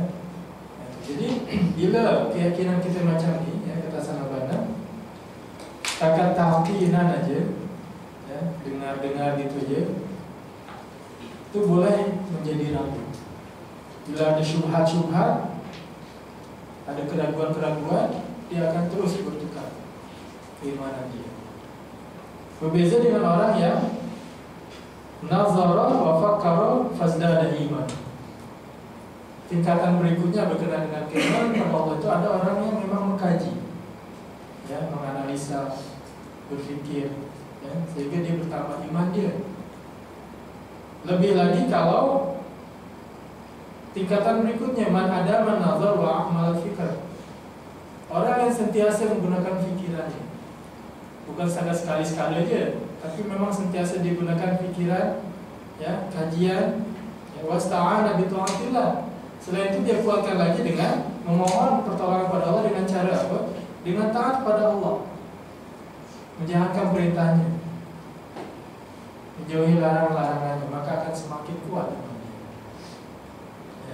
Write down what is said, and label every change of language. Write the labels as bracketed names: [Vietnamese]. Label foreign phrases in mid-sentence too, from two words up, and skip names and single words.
[Malay] Jadi bila keyakinan kita macam ni, ya, kata Sanabana, setakat tahqinan aja, ya, dengar gitu aja, itu boleh menjadi ragu. Bila ada syubhat-syubhat, ada keraguan-keraguan, dia akan terus bertukar keimanan dia. Berbeza dengan orang yang [Arabic] نظر وفكر فازداد إيمان. [Malay] Tingkatan berikutnya berkenaan dengan keimanan kepada Allah itu ada orang yang memang mengkaji, ya, menganalisa, berfikir, ya, sehingga dia bertambah iman dia. Lebih lagi kalau tingkatan berikutnya man ada [Arabic] من نظر وأعمل فكر. [Malay] Orang yang sentiasa menggunakan fikirannya, bukan sekali-sekali aja, tapi memang sentiasa digunakan fikiran, ya, kajian, [Arabic] ya, واستعان بطاعة الله. [Malay] Selain itu dia kuatkan lagi dengan memohon pertolongan pada Allah dengan cara apa? Dengan taat pada Allah, menjalankan perintahnya, menjauhi larangan-larangannya, maka akan semakin kuat. Ya.